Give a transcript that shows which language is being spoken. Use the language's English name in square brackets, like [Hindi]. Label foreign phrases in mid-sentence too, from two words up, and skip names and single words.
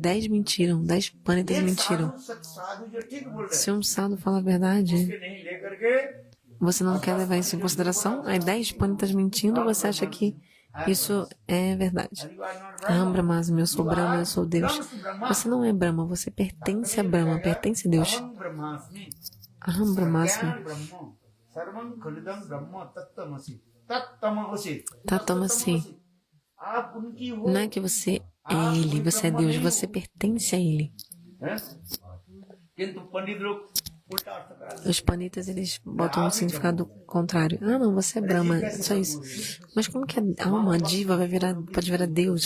[Portuguese] 10 mentiram, 10 panditas mentiram. Se um sadhu fala a verdade, você não quer levar isso em consideração? Aí 10 panditas mentindo, você acha que isso é verdade. [Sanskrit] अहम्, ब्रह्मास्मि, [Portuguese] eu sou Brahma, eu sou Deus. Você não é Brahma, você pertence a Brahma, pertence a Deus. [Sanskrit] अहम्, ब्रह्मास्मि. तत्त्वमसि. [Portuguese] Não é que você é Ele, você é Deus, você pertence a Ele. Os panditas, eles botam um significado contrário. Ah, não, você é Brahma, é só isso. Mas como que a alma, a diva, pode virar Deus?